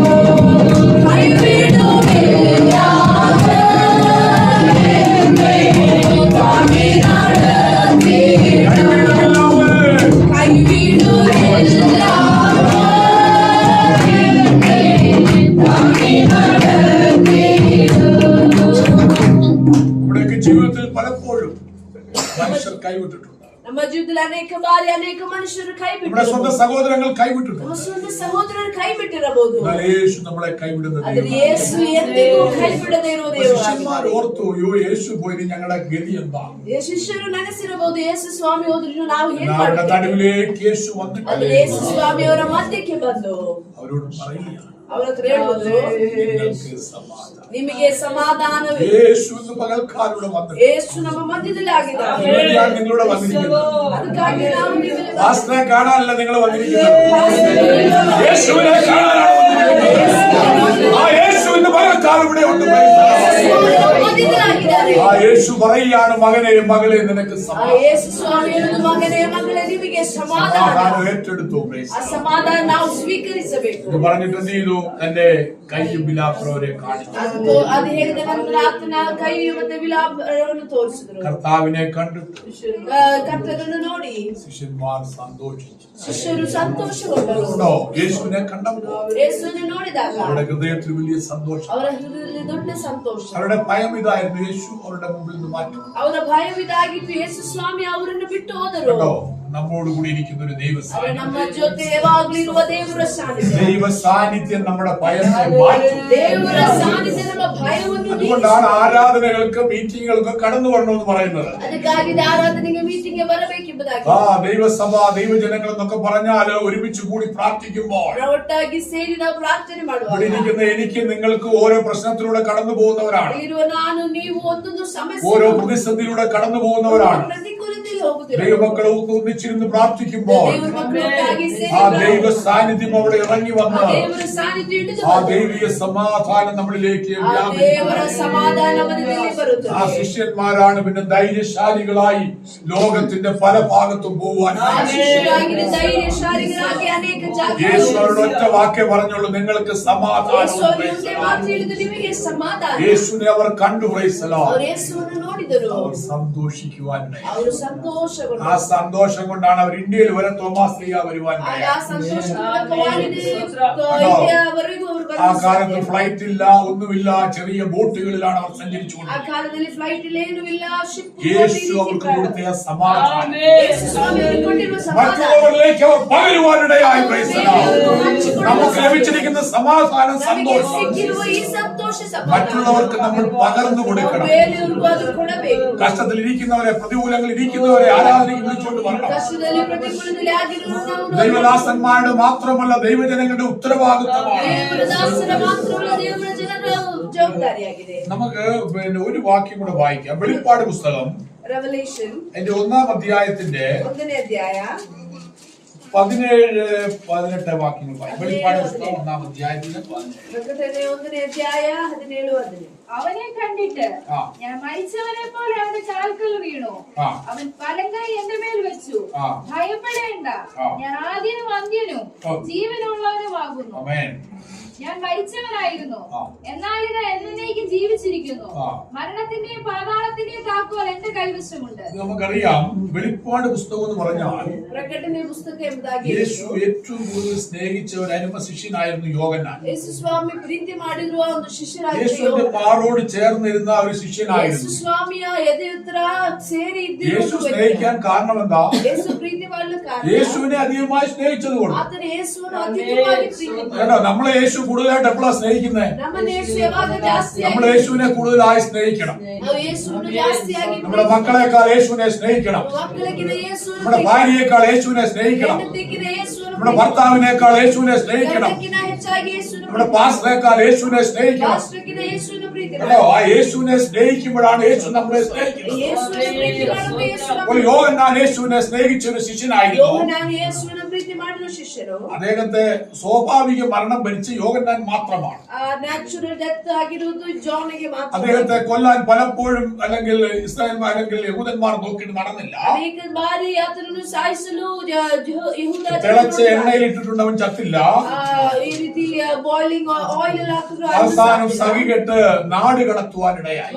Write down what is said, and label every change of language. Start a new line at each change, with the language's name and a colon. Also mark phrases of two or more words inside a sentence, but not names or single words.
Malayalam: കൈവിടുകില്ല എന്നെ താങ്ങി നടത്തിയിടും. കൈവിടുകില്ല എന്നെ താങ്ങി നടത്തിയിടും. നമ്മുടെയൊക്കെ ജീവിതത്തിൽ പലപ്പോഴും മനുഷ്യർ കൈവിട്ടിട്ടുണ്ട്.
Kannada: ನಮ್ಮ ಜೀವಿತದಲ್ಲಿ ಅನೇಕ ಬಾರಿ ಅನೇಕ ಮನುಷ್ಯರು ಕೈ
Malayalam: നമ്മുടെ
Kannada: ಬಿಟ್ಟಿರಬಹುದು.
Malayalam: സ്വന്തം സഹോദരങ്ങൾ കൈവിട്ടിട്ടുണ്ട്.
Kannada: ನಮ್ಮ ಸ್ವಂತ ಸಹೋದರರು ಕೈ ಬಿಟ್ಟಿರಬಹುದು.
Malayalam: എന്നാൽ യേശു നമ്മളെ കൈവിടുന്നത്
Kannada: ಆದರೆ ಯೇಸು ಎಂದಿಗೂ ಕೈ ಬಿಡದೆ ಇರುವ
Malayalam: ശിഷ്യന്മാർ
Kannada: ದೇವರು.
Malayalam: ഓർത്തു, അയ്യോ യേശു പോയി ഞങ്ങളുടെ ഗതി എന്താ?
Kannada: ಶಿಷ್ಯರು ನೆನೆಸಿರಬಹುದು, ಯೇಸು ಸ್ವಾಮಿ ಹೋದ್ರು ನಾವು ಏನ್
Malayalam: അവരുടെ
Kannada: ಮಾಡ್ತೇವೆ.
Malayalam: നടുവിലേക്ക് യേശു
Kannada: ಆದರೆ
Malayalam: വന്നിട്ട്
Kannada: ಯೇಸು ಸ್ವಾಮಿ ಅವರ ಮಧ್ಯಕ್ಕೆ ಬಂದು
Malayalam: അവരോട് പറയുകയാണ്,
Kannada: ಅವರ ಹತ್ರ ಹೇಳುವುದು,
Malayalam: നിങ്ങൾക്ക് സമാധാനം.
Kannada: ನಿಮಗೆ ಸಮಾಧಾನವೇ.
Malayalam: യേശു ഇന്ന് പകൽക്കാലൂടെ വന്നിട്ട്
Kannada: ಯೇಸು ನಮ್ಮ ಮಧ್ಯದಲ್ಲಿ ಆಗಿದ್ದಾರೆ.
Malayalam: അതിനുവേണ്ടിയാണ് നിങ്ങളോട് വന്നിരിക്കുന്നത്.
Kannada: ಅದಕ್ಕಾಗಿ ನಾವು ನಿಮಗೆ
Malayalam: പാസ്റ്ററെ കാണാനല്ല നിങ്ങൾ വന്നിരിക്കുന്നത്, യേശുവിനെ കാണാനാണ് വന്നിരിക്കുന്നത്. ആ യേശു ഇന്ന് പകൽക്കാലം ഇവിടെ ഉണ്ട്.
Kannada: ಮಧ್ಯದಲ್ಲಾಗಿದ್ದಾರೆ. ಹೇಳಿದ್ದಾರೆ.
Malayalam: ആ യേശു പറയുകയാണ്, മകനെ മകളെ നിനക്ക്
Kannada: ಯೇಸು ಸ್ವಾಮಿ ಹೇಳುವುದು, ಮಗನೇ ಮಗಳೇ ನಿಮಗೆ ಸಮಾಧಾನ.
Malayalam: സമാധാനം ഏറ്റെടുത്തു.
Kannada: ಆ ಸಮಾಧಾನ ನಾವು ಸ್ವೀಕರಿಸಬೇಕು.
Malayalam: ഇത് പറഞ്ഞിട്ട് എന്ത് ചെയ്തു? തന്റെ കൈയും വിലാപ്പുറവരെ കാണിച്ചു.
Kannada: ಅದು ಹೇಳಿದ ನಂತರ ಆತನ ಕೈ ಮತ್ತೆ ವಿಲಾಪವನ್ನು ತೋರಿಸಿದ್ರು.
Malayalam: കർത്താവിനെ കണ്ടിട്ട്
Kannada: ಕರ್ತನನ್ನು ನೋಡಿ
Malayalam: ശിഷ്യന്മാർ സന്തോഷിച്ചു.
Kannada: ಶಿಷ್ಯರು ಸಂತೋಷಗೊಂಡರು.
Malayalam: യേശുവിനെ കണ്ടപ്പോൾ
Kannada: ಯೇಸುವನ್ನು ನೋಡಿದಾಗ
Malayalam: അവരുടെ ഹൃദയത്തിൽ വലിയ സന്തോഷം.
Kannada: ಅವರ ಹೃದಯದಲ್ಲಿ ದೊಡ್ಡ ಸಂತೋಷ.
Malayalam: അവരുടെ ഭയം ഇതായിരുന്നു, യേശു അവരുടെ മുമ്പിൽ നിന്ന് മാറ്റും.
Kannada: ಅವರ ಭಯವಿದಾಗಿತ್ತು, ಯೇಸು ಸ್ವಾಮಿ ಅವರನ್ನು ಬಿಟ್ಟು ಹೋದರು.
Malayalam: നമ്മോട് കൂടി ഇരിക്കുന്ന ഒരു ദൈവ സാന്നിധ്യം.
Kannada: ನಮ್ಮ ಜೊತೆ ಯಾವಾಗಲೂ ಇರುವ ದೇವರ ಸಾನ್ನಿಧ್ಯ.
Malayalam: ദൈവ സാന്നിധ്യം നമ്മുടെ ഭയത്തെ മാറ്റും.
Kannada: ದೇವರ ಸಾನ್ನಿಧ್ಯ ನಮ್ಮ ಭಯವನ್ನು
Malayalam: അതുകൊണ്ടാണ് ആരാധനകൾക്ക് മീറ്റിങ്ങുകൾക്ക് കടന്നു വരണമെന്ന് പറയുന്നത്.
Kannada: ಅದಕ್ಕಾಗಿ ಆರಾಧನೆಗೆ ಮೀಟಿಂಗ್ಗೆ ಬರಬೇಕೆಂಬುದಾಗಿ.
Malayalam: ദൈവസഭ ദൈവജനങ്ങൾ എന്നൊക്കെ പറഞ്ഞാല് ഒരുമിച്ച് കൂടി പ്രാർത്ഥിക്കുമ്പോൾ
Kannada: ಒಟ್ಟಾಗಿ ಸೇರಿ ನಾವು ಪ್ರಾರ್ಥನೆ ಮಾಡುವಾಗ
Malayalam: ഇവിടെ ഇരിക്കുന്ന എനിക്ക് നിങ്ങൾക്ക് ഓരോ പ്രശ്നത്തിലൂടെ കടന്നു പോകുന്നവരാണ്.
Kannada: ಇರುವ ನಾನು ನೀವು ಒಂದೊಂದು ಸಮಸ್ಯೆ
Malayalam: ഓരോ പ്രതിസന്ധിയിലൂടെ കടന്നു പോകുന്നവരാണ്.
Kannada: ಪ್ರತಿಕೂಲತೆಯಲ್ಲಿ ಹೋಗುತ್ತೇವೆ.
Malayalam: ദൈവമക്കൾ ഒന്നിച്ചിരുന്ന് പ്രാർത്ഥിക്കുമ്പോൾ
Kannada: ದೇವರ ಮಕ್ಕಳೊಟ್ಟಾಗಿ ಸೇರಿ
Malayalam: ആ ദൈവ സാന്നിധ്യം അവിടെ ഇറങ്ങി വന്ന്
Kannada: ದೇವರ ಸಾನ್ನಿಧ್ಯ ಹಿಡಿದು
Malayalam: ആ ദൈവീയ സമാധാനം നമ്മളിലേക്ക്
Kannada: ಆ ದೇವರ ಸಮಾಧಾನ ಮನದಲ್ಲಿ ಬರುತ್ತದೆ.
Malayalam: ആ ശിഷ്യന്മാരാണ് പിന്നെ ധൈര്യശാലികളായി ലോകത്തിന്റെ പല ഭാഗത്തും പോവാൻ.
Kannada: ಆ ಶಿಷ್ಯರಾಗಿ ಧೈರ್ಯಶಾಲಿಗಳಾಗಿ ಅನೇಕ
Malayalam: യേശു
Kannada: ಜಾಗಗಳಲ್ಲಿ
Malayalam: അവരുടെ ഒറ്റ വാക്കേ പറഞ്ഞുള്ളൂ, നിങ്ങൾക്ക് സമാധാനം.
Kannada: ಯೇಸು ಅವರಿಗೆ ಮಾತು ಹೇಳಿದ್ದು, ನಿಮಗೆ ಸಮಾಧಾನ.
Malayalam: യേശുവിനെ അവർ കണ്ടു.
English: praise the Lord.
Kannada: ಅವರು ಯೇಸುವನ್ನು ನೋಡಿದರು,
Malayalam: അവർ സന്തോഷിക്കുവാൻ.
Kannada: ಅವರು ಸಂತೋಷಗೊಂಡರು.
Malayalam: ആ സന്തോഷം കൊണ്ടാണ് അവർ ഇന്ത്യയിൽ വരെ തോമാസ് ലീഗ വരുവാൻ.
Kannada: ಆಗ ಆ ಸಂತೋಷ ಮೂಲಕವಾಗಿ ಇಂಡಿಯಾವರೆಗೂ ಅವರು
Malayalam: ആ കാലത്ത്
Kannada: ಬಂದರು.
Malayalam: ഫ്ലൈറ്റ് ഇല്ല, ഒന്നുമില്ല, ചെറിയ ബോട്ടുകളിലാണ് അവർ സഞ്ചരിച്ചുകൊണ്ട്.
Kannada: ಆ ಕಾಲದಲ್ಲಿ ಫ್ಲೈಟ್ ಇಲ್ಲ, ಏನೂ ಇಲ್ಲ, ಶಿಪ್
Malayalam: യേശു അവർക്ക് കൊടുത്ത ആ സമാധാനം
Kannada: ಯೇಸು ಸ್ವಾಮಿ ಅವರಿಗೆ ಕೊಟ್ಟಿರುವ ಸಮಾಧಾನ
Malayalam: മറ്റുള്ളവരിലേക്ക് അവർ പകരുവാനിടയായി.
English: praise the Lord.
Malayalam: നമുക്ക് ലഭിച്ചിരിക്കുന്ന സമാധാനം,
Kannada: ನಮಗೆ
Malayalam: സന്തോഷം
Kannada: ಸಿಕ್ಕಿರುವ ಈ ಸಂತೋಷ ಸಮಾಧಾನ
Malayalam: മറ്റുള്ളവർക്ക് നമ്മൾ പകർന്നു കൊടുക്കണം.
Kannada: ಬೇರೆಯವರಿಗೂ ಅದು ಕೊಡಬೇಕು.
Malayalam: കഷ്ടത്തിൽ ഇരിക്കുന്നവരെ, പ്രതികൂലങ്ങളിൽ ഇരിക്കുന്നവരെ ആരാധനയ്ക്ക് വിളിച്ചുകൊണ്ട് വരണം.
Kannada: ಕಷ್ಟದಲ್ಲಿ ಪ್ರತಿಕೂಲದಲ್ಲಿ ಆಗಿರುವವರನ್ನು
Malayalam: ദൈവദാസന്മാരുടെ മാത്രമല്ല ദൈവജനങ്ങളുടെ ഉത്തരവാദിത്തമാണ്.
Kannada: ದೇವರ ದಾಸರ ಮಾತ್ರವಲ್ಲ, ದೇವರ ಜನರ ಜವಾಬ್ದಾರಿಯಾಗಿದೆ.
Malayalam: നമുക്ക് പിന്നെ ഒരു വാക്യം കൂടെ വായിക്കാം. വെളിപ്പാട് പുസ്തകം
Kannada: ರೆವಲ್ಯೂಷನ್
Malayalam: അതിന്റെ 1-ാം അധ്യായത്തിന്റെ
Kannada: 1ನೇ ಅಧ್ಯಾಯ
Malayalam: 17-18 വാക്യങ്ങൾ വായിക്കാം. വെളിപ്പാട് പുസ്തകം 1-ാം അധ്യായത്തിന്റെ 17.
Kannada: ಪ್ರಕಟಣೆ 1ನೇ ಅಧ್ಯಾಯ 17-18.
Malayalam: അവനെ കണ്ടിട്ട് ഞാൻ മരിച്ചവനെ പോലെ അവന്റെ കാൽക്കൽ വീണു. അവൻ വലങ്കൈ എന്റെ മേൽ വെച്ചു. ഭയപ്പെടേണ്ട, ഞാൻ ആദ്യനും അന്ത്യനും ജീവനുള്ളവനുമാകുന്നു. ഞാൻ മരിച്ചവനായിരുന്നു, എന്നാൽ ഇത് എന്നേക്കും ജീവിച്ചിരിക്കുന്നു. മരണത്തിന്റെയും പാതാളത്തിന്റെയും താക്കോൽ എന്റെ കൈവശമുണ്ട്. നമുക്കറിയാം, വെളിപ്പാട് പുസ്തകം എന്ന് പറഞ്ഞാൽ
Kannada: ಪ್ರಕಟಣೆ ಪುಸ್ತಕ ಎಂಬುದಾಗಿ
Malayalam: യേശു ഏറ്റവും കൂടുതൽ സ്നേഹിച്ച ഒരു അരുമ ശിഷ്യനായിരുന്നു യോഹന്നാൻ.
Kannada: ಯೇಸು ಸ್ವಾಮಿ ಪ್ರೀತಿ ಮಾಡಿರುವ ಒಂದು ಶಿಷ್ಯರಾಗಿದ್ದ
Malayalam: യേശുവിന്റെ മാറോട് ചേർന്നിരുന്ന ഒരു
Kannada: ಯೇಸು
Malayalam: ശിഷ്യനായിരുന്നു.
Kannada: ಸ್ವಾಮಿಯ ಎದೆ ಹತ್ರ ಸೇರಿ
Malayalam: യേശു സ്നേഹിക്കാൻ കാരണം എന്താ?
Kannada: ಯೇಸು ಪ್ರೀತಿ ಮಾಡಲು ಕಾರಣ
Malayalam: യേശുവിനെ അധികമായി സ്നേഹിച്ചതുകൊണ്ട്.
Kannada: ಆತನ ಯೇಸುವನ್ನು ಅಧಿಕವಾಗಿ ಪ್ರೀತಿ
Malayalam: കേട്ടോ, നമ്മളെ യേശു കൂടുതലായിട്ട് എപ്പോഴാണ് സ്നേഹിക്കുന്നത്?
Kannada: ನಮ್ಮನ್ನ ಯೇಸು ಯಾವಾಗ ಜಾಸ್ತಿ
Malayalam: നമ്മൾ യേശുവിനെ കൂടുതലായി സ്നേഹിക്കണം.
Kannada: ನಾವು ಯೇಸುವನ್ನು ಜಾಸ್ತಿಯಾಗಿ
Malayalam: നമ്മുടെ മക്കളെക്കാൾ യേശുവിനെ സ്നേഹിക്കണം.
Kannada: ಮಕ್ಕಳಿಗಿಂತ ಯೇಸುವನ್ನು
Malayalam: നമ്മുടെ ഭാര്യയെക്കാൾ യേശുവിനെ സ്നേഹിക്കണം.
Kannada: ಹೆಂಡತಿಗಿಂತ ಯೇಸುವನ್ನು
Malayalam: നമ്മുടെ ഭർത്താവിനേക്കാൾ യേശുവിനെ സ്നേഹിക്കണം.
Kannada: ಗಂಡಕ್ಕಿಂತ ಹೆಚ್ಚಾಗಿ ಯೇಸುವನ್ನು
Malayalam: നമ്മുടെ പാസ്റ്ററേക്കാൾ യേശുവിനെ സ്നേഹിക്കണം.
Kannada: ಪಾಸ್ಟರ್ಗಿಂತ ಯೇಸುವನ್ನು ಪ್ರೀತಿ
Malayalam: കേട്ടോ, ആ യേശുവിനെ സ്നേഹിക്കുമ്പോഴാണ് യേശു നമ്മളെ സ്നേഹിക്കുന്നത്.
Kannada: ಯೇಸುವನ್ನು ಪ್ರೀತಿ ಮಾಡುವ ಯೇಸು
Malayalam: അപ്പോൾ യോഹന്നാൻ യേശുവിനെ സ്നേഹിച്ച ഒരു ശിഷ്യനായിരുന്നു.
Kannada: ಯೋಹನಾನ ಯೇಸುವನ್ನು ಪ್ರೀತಿ ಮಾಡಿದ ಶಿಷ್ಯರು.
Malayalam: അദ്ദേഹത്തെ സ്വാഭാവിക മരണം ഭരിച്ച യോഹന്നാൻ മാത്രമാണ്.
English: natural death
Kannada: ಆಗಿರುವುದು ಜಾನ್ಗೆ ಮಾತ್ರ.
Malayalam: അദ്ദേഹത്തെ കൊല്ലാൻ പലപ്പോഴും അല്ലെങ്കിൽ ഇസ്രായേൽ അല്ലെങ്കിൽ യഹൂദന്മാർ നോക്കിയിട്ട് നടന്നില്ല.
Kannada: ಅನೇಕ ಬಾರಿ ಆತನನ್ನು ಸಾಯಿಸಲು ಯಹೂದ
Malayalam: തിളച്ച എണ്ണയിൽ ഇട്ടിട്ടുണ്ട്, അവൻ ചത്തില്ല.
Kannada: ಈ ರೀತಿ
English: boiling oil
Kannada: ಹಾಕಿದ್ರು.
Malayalam: അവസാനം സഹികെട്ട് നാട് കടത്തുവാനിടയായി.